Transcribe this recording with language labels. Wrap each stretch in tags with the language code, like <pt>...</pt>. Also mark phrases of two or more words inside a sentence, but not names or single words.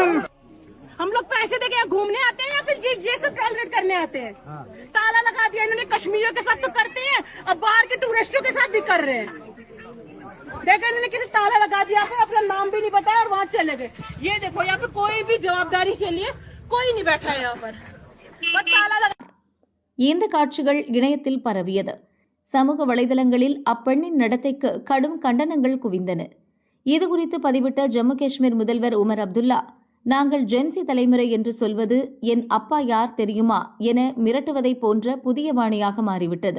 <hi>हम लोग पैसे देके घूमने आते हैं या फिर ये सब टॉलरेट करने आते हैं? ताला लगा दिया इन्होंने, कश्मीरियों के साथ तो करते हैं, अब बाहर के टूरिस्टों के साथ भी कर रहे हैं। देखो इन्होंने किसी ताला लगा दिया, फिर अपना नाम भी नहीं बताया और वहाँ चले गए। ये देखो यहाँ पे कोई भी जवाबदारी के लिए कोई नहीं बैठा है यहाँ पर।</hi> <ta>இந்த காட்சிகள் இணையத்தில் பரவியது. சமூக வலைதளங்களில் அப்பெண்ணின் நடத்தைக்கு கடும் கண்டனங்கள் குவிந்தன. இதுகுறித்து பதிவிட்ட ஜம்மு காஷ்மீர் முதல்வர் உமர் அப்துல்லா, நாங்கள் ஜென்சி தலைமுறை என்று சொல்வது என் அப்பா யார் தெரியுமா என மிரட்டுவதை போன்ற புதிய வாணியாக மாறிவிட்டது.</ta>